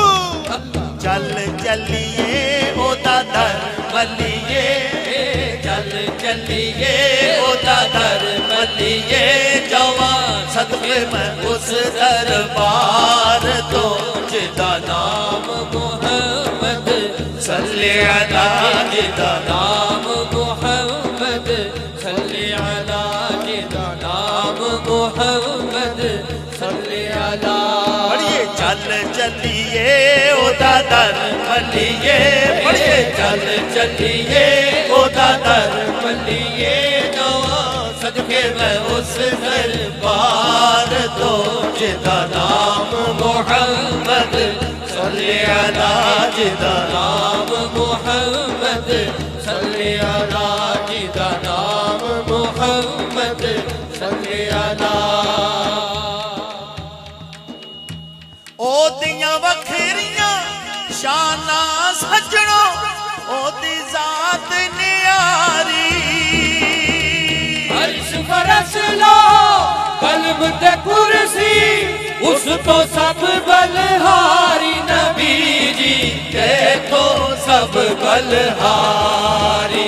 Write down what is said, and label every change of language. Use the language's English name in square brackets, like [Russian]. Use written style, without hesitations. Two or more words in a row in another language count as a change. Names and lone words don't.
[Punjabi] چل چلیے اوہدا در ملیے، چل چلیے اوہدا در ملیے جواں صدقے میں اس دربار توں جدا نام محمد [Arabic] صلی علیٰ, [Punjabi] جدا نام محمد [Arabic] صلی علیٰ, [Punjabi] جدا نام محمد [Arabic] صلی علیٰ. [Punjabi] پڑھیے چل چلیے اوہدا در ملیے، پڑھیے چل چلیے اوہدا در ملیے جواں صدقے میں اس دربار توں جدا نام محمد [Arabic] صلی علیٰ, [Punjabi] جدا نام محمد [Arabic] صلی علیٰ, [Punjabi] جدا نام محمد [Arabic] صلی علیٰ. [Punjabi] اوہدیاں وکھریاں شاناں سجنو اوہدی ذات نیاری، عرش فرش لو کلب تے کرسی اس توں سب بلہاری نبی جی کے توں سب بلہاری.